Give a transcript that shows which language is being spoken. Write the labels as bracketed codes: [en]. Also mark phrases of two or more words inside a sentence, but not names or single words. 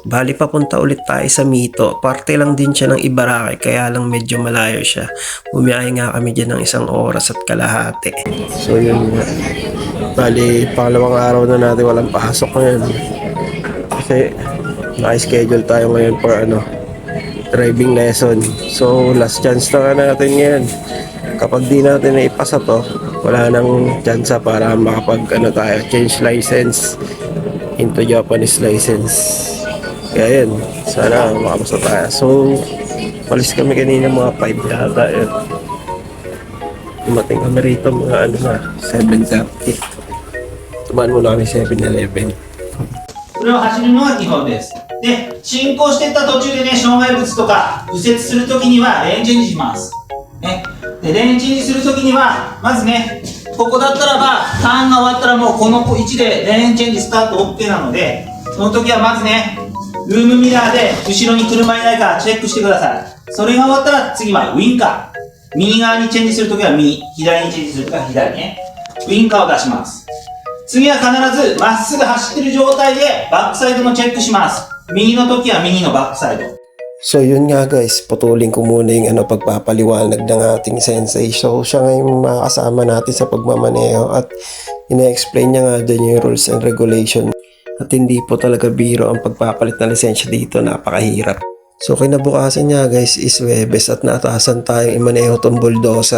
[tl] Bali papunta ulit tayo sa Mito. Parte lang din siya ng Ibaraki kaya lang medyo malayo siya. Bumiyahe nga kami dyan ng 1 oras at kalahati. So yun nga. Bali pangalawang araw na natin walang pasok ngayon. Kasi naka-schedule tayo ngayon [en] for driving lesson. [tl] So [en] last chance [tl] na natin ngayon. Kapag di natin naipasa to, wala nang chance para makapag tayo, [en] change license into Japanese license. [tl] Kaya yun, sana makapasa tayo. So, palis kami kanina mga 5 yata yun. Dumating kami rito mga 7:30. Tumaan muna kami 7-Eleven. [ja] これを走るのが基本です。で、進行していった途中でね、障害物とか右折するときにはレーンチェンジします。ね。で、レーンチェンジするときには、まずね、ここだったらば、ターンが終わったらもうこの位置でレーンチェンジスタート OK なので、その時はまずね、ルームミラーで後ろに車いないかチェックしてください。それが終わったら次はウインカー。右側にチェンジするときは右、左にチェンジするときは左ね。ウインカーを出します。次は必ずまっすぐ走ってる状態でバックサイドのチェックします。右の時は右のバックサイド。 [tl] So yun nga guys, putulin ko muna yung pagpapaliwanag ng ating sensei. So siya nga yung makakasama natin sa pagmamaneho at ina-explain niya nga dun yung [en] rules and regulation. [tl] At hindi po talaga biro ang pagpapalit ng lisensya dito, napakahirap. So kinabukasan niya guys is Webes at naatasan tayong imaneho tong bulldozer.